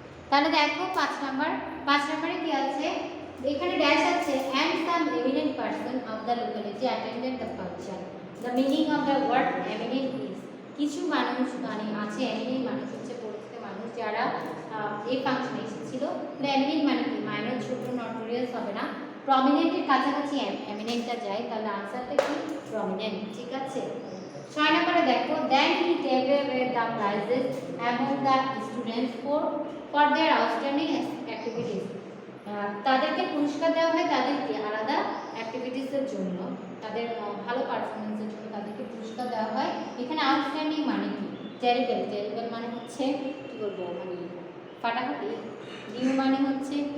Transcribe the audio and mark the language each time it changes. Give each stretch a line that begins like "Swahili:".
Bangla: তাহলে দেখো 5 নম্বরে কি আছে, এখানে ড্যাশ আছে,
English: and some eminent person of the locality attended the function. The meaning of the word eminent is,
Bangla: কিছু মানুষ মানে আছে, এমিনেন্ট মানুষ হচ্ছে পরিচিত মানুষ যারা এই ফাংশনে এসেছিল। এমিনেন্ট মানে কি, মাইনর, ছোট, নটোরিয়াস হবে না, প্রমিনেন্টের কাছাকাছি এমিনেন্টটা যায়, তাহলে আনসারটা কি প্রমিনেন্ট, ঠিক আছে। 6 নম্বরে দেখো,
English: Then he gave away the prizes among the students for their outstanding activities.
Bangla: তাদেরকে পুরস্কার দেওয়া হয় তাদের আলাদা অ্যাক্টিভিটিসের জন্য, তাদের ভালো পারফরমেন্সের জন্য তাদেরকে পুরস্কার দেওয়া হয়। এখানে আউটস্ট্যান্ডিং মানে কি, টেরিবল মানে হচ্ছে কি বলবো, মানে ফাটাফাটি, নিউ মানে হচ্ছে।